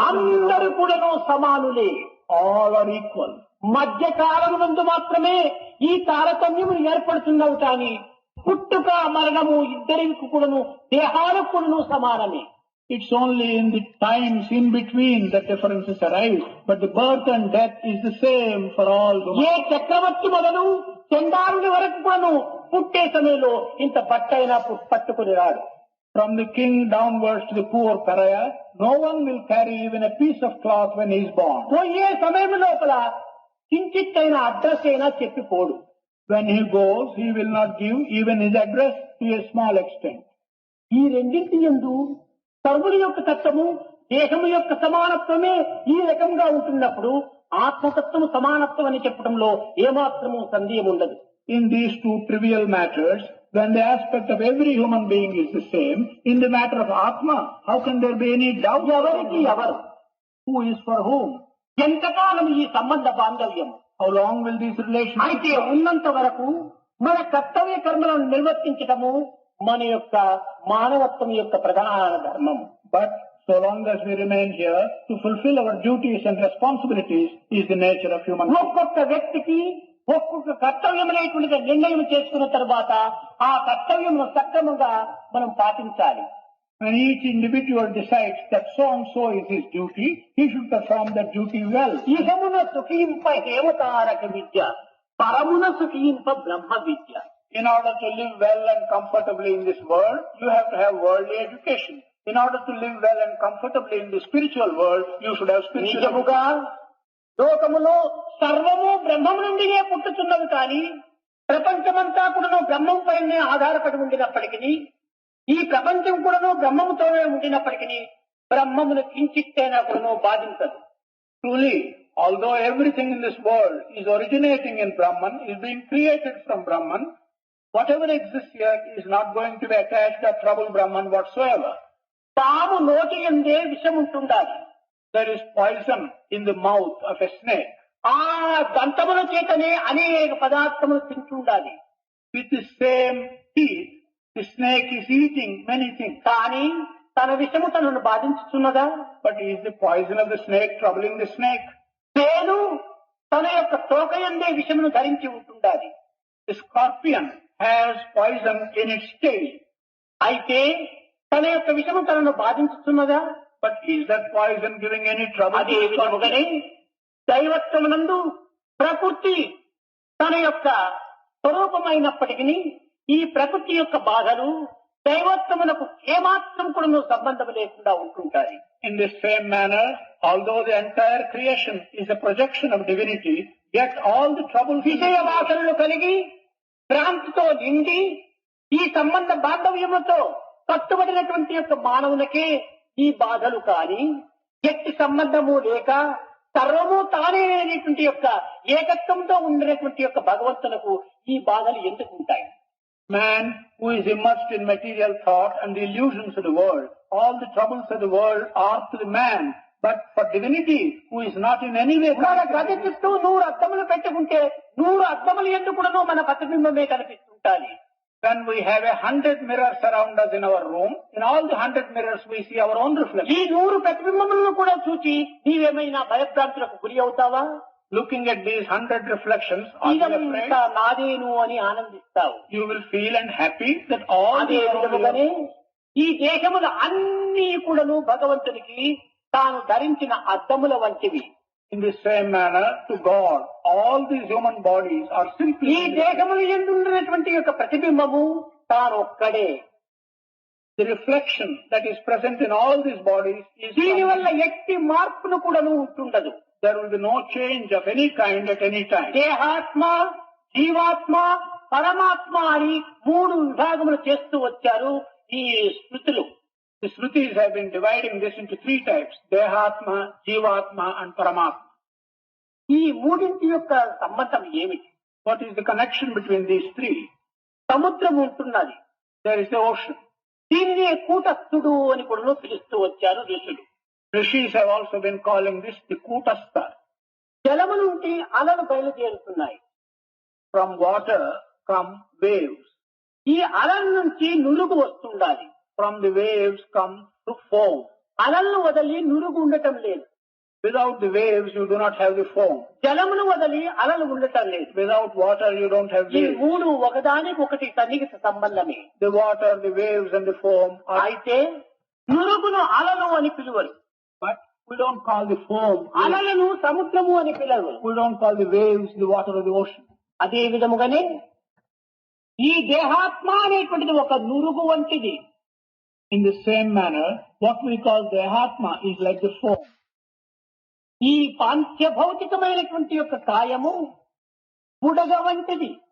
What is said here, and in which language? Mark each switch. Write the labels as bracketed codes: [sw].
[te] అందరూ కూడాను సమానులే, [en] all are equal. [te] మధ్య కాలమునందు మాత్రమే ఈ తారతమ్యములు ఏర్పడుతున్నవి, కానీ పుట్టుక మరణము ఇద్దరికి కూడాను దేహాలకు కూడాను సమానమే. [en] It's only in the times in between that differences arise, but the birth and death is the same for all. [te] ఏ చక్రవర్తి మొదలు చండాలుని వరకు కూడాను పుట్టే సమయంలో ఇంత బట్టైనా పట్టుకుని రాడు. [en] From the king downwards to the poor pariah, no one will carry even a piece of cloth when he is born. [te] పోయే సమయం లోపల కించిత్తైన అడ్రస్ అయినా చెప్పిపోడు. [en] When he goes, he will not give even his address to a small extent. [te] ఈ రెండింటి యందు సర్వుని యొక్క తత్వము దేహము యొక్క సమానత్వమే ఈ రకంగా ఉంటున్నప్పుడు ఆత్మతత్వము సమానత్వం అని చెప్పడంలో ఏమాత్రము సందేహం ఉండదు. [en] In these two trivial matters, when the aspect of every human being is the same, in the matter of Atma, how can there be any doubt? [te] ఎవరికి ఎవరు, [en] Who is for whom? [te] ఎంతకాలం ఈ సంబంధ బాంధవ్యం, [en] How long will these relations? [te] అయితే ఉన్నంత వరకు మన కర్తవ్య కర్మలను నిర్వర్తించటము మన యొక్క మానవత్వం యొక్క ప్రధాన ధర్మం. [en] But so long as we remain here, to fulfill our duties and responsibilities is the nature of human being. [te] ఒక్కొక్క వ్యక్తికి ఒక్కొక్క కర్తవ్యం అనేటువంటిది నిర్ణయం చేసుకున్న తర్వాత ఆ కర్తవ్యమును సక్రమంగా మనం పాటించాలి. [en] When each individual decides that so and so is his duty, he should perform that duty well. [te] ఇహమున సుఖింప హేమతారక Vidya, పరమున సుఖింప Brahma Vidya. [en] In order to live well and comfortably in this world, you have to have worldly education. In order to live well and comfortably in the spiritual world, you should have spiritual education. [te] నిజముగా లోకములో సర్వము బ్రహ్మము నుండినే పుట్టుతున్నది, కానీ ప్రపంచమంతా కూడాను బ్రహ్మం పైనే ఆధారపడి ఉండినప్పటికీ, ఈ ప్రపంచం కూడాను బ్రహ్మముతోనే ఉండినప్పటికీ బ్రహ్మమును కించిత్తైనా కూడాను బాధించదు. [en] Truly, although everything in this world is originating in Brahman, is being created from Brahman, whatever exists here is not going to be attached or trouble Brahman whatsoever. [te] తాము నోటి యందే విషం ఉంటుండాలి. [en] There is poison in the mouth of a snake. [te] ఆ దంతముల చేతనే అనేక పదార్థములు తింటుండాలి. [en] With the same teeth, the snake is eating many things. [te] కానీ తన విషము తనను బాధించుతున్నదా? [en] But is the poison of the snake troubling the snake? [te] తేను తన యొక్క తోక యందే విషమును ధరించి ఉంటుండాలి. [en] The scorpion has poison in its tail. [te] అయితే తన యొక్క విషము తనను బాధించుతున్నదా? [en] But is that poison giving any trouble [te] అదే [en] to the [te] విధముగానే [en] scorpion? [te] దైవత్వమునందు ప్రకృతి తన యొక్క స్వరూపమైనప్పటికీ ఈ ప్రకృతి యొక్క బాధలు దైవత్వమునకు ఏమాత్రం కూడా సంబంధం లేకుండా ఉంటుంటాయి. [en] In the same manner, although the entire creation is a projection of divinity, yet all the troubles [te] విషయ వాసనలు కలిగి భ్రాంతితో నిండి ఈ సంబంధ బాంధవ్యముతో కట్టుబడినటువంటి యొక్క మానవులకే ఈ బాధలు, కానీ ఎట్టి సంబంధము లేక సర్వము తానే అనేటువంటి యొక్క ఏకత్వంతో ఉండినటువంటి యొక్క భగవంతులకు ఈ బాధలు ఎందుకు ఉంటాయి? [en] Man who is immersed in material thought and the illusions of the world, all the troubles of the world are to the man. But for divinity, who is not in any way... [te] మన గది చుట్టూ 100 అద్దములు పెట్టుకుంటే 100 అద్దములు ఎందుకు కూడాను మన ప్రతిబింబమే కనిపిస్తుంటాయి. [en] When we have 100 mirrors around us in our room, in all the 100 mirrors we see our own reflection. [te] ఈ 100 ప్రతిబింబములను కూడా చూసి నీవేమైనా భయభ్రాంతులకు గురి అవుతావా? [en] Looking at these 100 reflections, are you afraid? [te] ఇదంతా నాదేను అని ఆనందిస్తావు. [en] You will feel and happy that all [te] అదే విధముగానే ఈ దేశముల అన్ని కూడాను భగవంతునికి తాను ధరించిన అద్దముల వంటివి. [en] In the same manner, to God, all these human bodies are simply [te] ఈ దేహములు ఎందున్నటువంటి యొక్క ప్రతిబింబము తానొక్కడే. [en] the reflection that is present in all these bodies is [te] దీనివల్ల ఎట్టి మార్పును కూడాను ఉంటుండదు. [en] there will be no change of any kind at any time. [te] దేహాత్మ, జీవాత్మ, పరమాత్మ అని మూడు విభాగములు చేస్తూ వచ్చారు ఈ స్మృతులు. [en] The Shrutis have been dividing this into three types: Dehatma, Jivatma and Paramatma. [te] ఈ మూడింటి యొక్క సంబంధం ఏమిటి? [en] What is the connection between these three? [te] సముద్రం ఉంటున్నది. [en] There is the ocean. [te] దీనినే కూటస్థుడు అని కూడా పిలుస్తూ వచ్చారు ఋషులు. [en] Rishis have also been calling this the Kutastha. [te] జలము నుండి అలలు బయలుదేరుతున్నాయి. [en] From water come waves. [te] ఈ అలల నుంచి నురుగు వస్తుండాలి. [en] From the waves come to foam. [te] అలలను వదిలి నురుగు ఉండటం లేదు. [en] Without the waves you do not have the foam. [te] జలమును వదిలి అలలు ఉండటం లేదు. [en] Without water you don't have [te] ఈ [en] waves. [te] మూడు ఒకదానికొకటి సన్నిహిత సంబంధమే. [en] The water, the waves and the foam are... [te] అయితే నురుగును అలలు అని పిలువరు. [en] But we don't call the foam. [te] అలలను సముద్రము అని పిలవరు. [en] We don't call the waves the water of the ocean. [te] అదే విధముగానే ఈ దేహాత్మ అనేటువంటిది ఒక నురుగు వంటిది. [en] In the same manner, what we call Dehatma is like the foam. [te] ఈ పాంచభౌతికమైనటువంటి యొక్క కాయము బుడగ వంటిది.